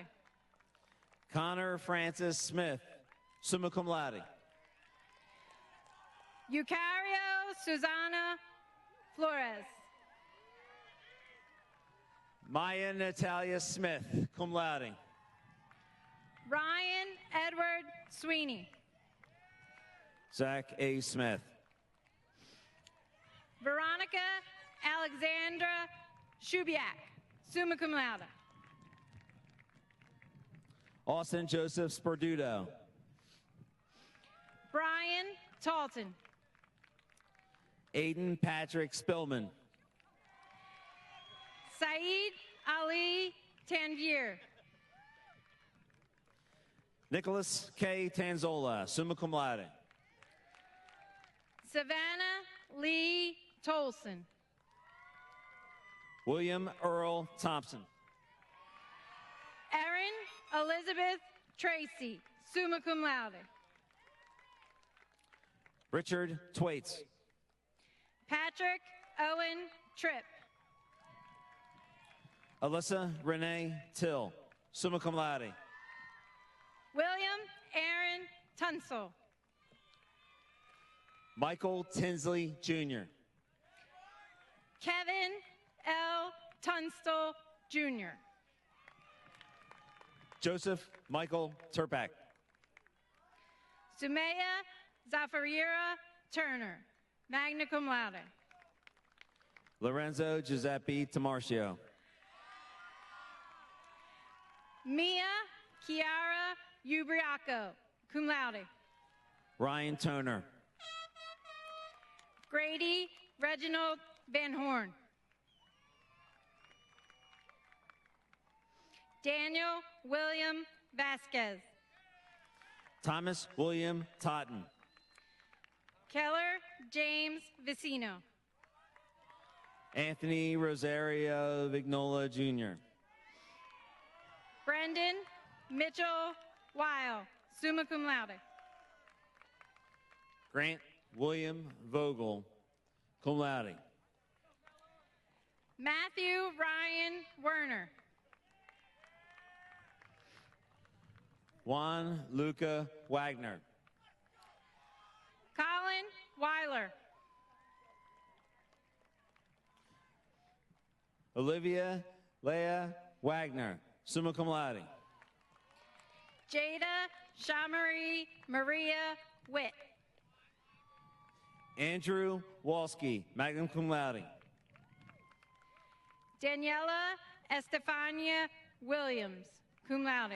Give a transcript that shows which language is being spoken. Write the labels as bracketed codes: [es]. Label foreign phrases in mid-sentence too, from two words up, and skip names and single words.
[en] Connor Francis Smith, [la] summa cum laude. [en] Eucario Susana Flores. Maya Natalia Smith, [la] cum laude. [en] Ryan Edward Sweeney. Zach A. Smith. Veronica Alexandra Shubiak, [la] summa cum laude. [en] Austin Joseph Sperduto. Brian Talton. Aiden Patrick Spillman. Saeed Ali Tanvir. Nicholas K. [la] Tanzola, summa cum laude. [en] Savannah Lee Tolson. William Earl Thompson. Erin Elizabeth Tracy, [la] summa cum laude. [en] Richard Twaits. Patrick Owen Tripp. Alyssa Renee Till, [la] summa cum laude. [en] William Aaron Tunsil. Michael Tinsley Jr. Kevin L. Tunstall Jr. Joseph Michael Turpak. Sumaya Zafarira Turner, [la] magna cum laude. [en] Lorenzo Giuseppe Tamarcio. Mia Chiara Ubriaco, [la] cum laude. [en] Ryan Toner. Grady Reginald Van Horn. Daniel William Vasquez. Thomas William Totten. Keller James Vicino. Anthony Rosario Vignola Jr. Brendan Mitchell Weil, [la] summa cum laude. [en] Grant William Vogel, [la] cum laude. [en] Matthew Ryan Werner. Juan Luca Wagner. Colin Weiler. Olivia Leah Wagner, [la] summa cum laude. [en] Jada Shamarie Maria Witt. Andrew Walski, [la] magna cum laude. [en] Daniela Estefania Williams, [la] cum laude.